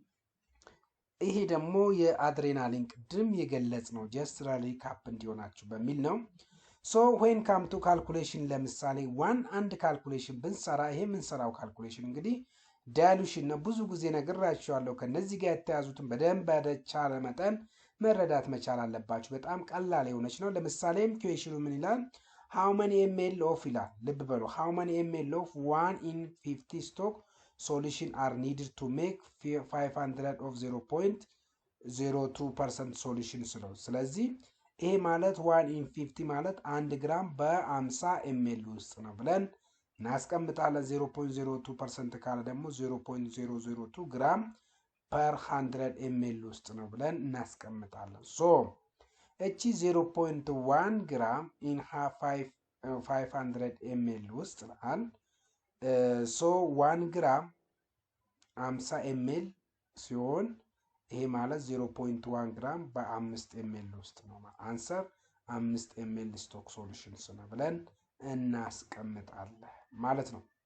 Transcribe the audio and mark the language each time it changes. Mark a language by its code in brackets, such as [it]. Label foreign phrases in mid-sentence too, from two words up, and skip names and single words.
[am] ይሄ ደግሞ የአድሬናሊን ቅድም የገለጽ ነው። [en] just recap [am] እንዲሆናችሁ በሚል ነው። [en] so when come to calculation [am] ለምሳሌ አንድ ካልኩሌሽን ብንሰራ ይሄ የምንሰራው ካልኩሌሽን እንግዲህ ዳይሉሽን ነው። ብዙ ጊዜ ነግራችኋለሁ። ከነዚህ ጋር የተያዙትን በደንብ በተቻለ መጠን መረዳት መቻል አለባችሁ። በጣም ቀላል የሆነች ነው። ለምሳሌም ኩዌሽኑ ምን ይላል? [en] how many ml of [am] ይላል። ልብ በሉ [en] how many ml of 1 in 50 stock solution are needed to make 500 of [am] 0.02% solution ነው። ስለዚህ ይሄ ማለት 1 in 50 ማለት 1 ግራም በ50 ml ውስጥ ነው ብለን እናስቀምጣለን። 0.02% ካለ ደግሞ 0.002 ግራም ፐር 100 ml ውስጥ ነው ብለን እናስቀምጣለን። ሶ እቺ 0.1 ግራም ኢን 500 ml ውስጥ ናል። ሶ 1 ግራም 50 ml ሲሆን ይሄ ማለት 0.1 ግራም በ5 ml ውስጥ ነው። [en] answer 5 ml stock solutions [am] ነው ብለን እናስቀምጣለን ማለት ነው።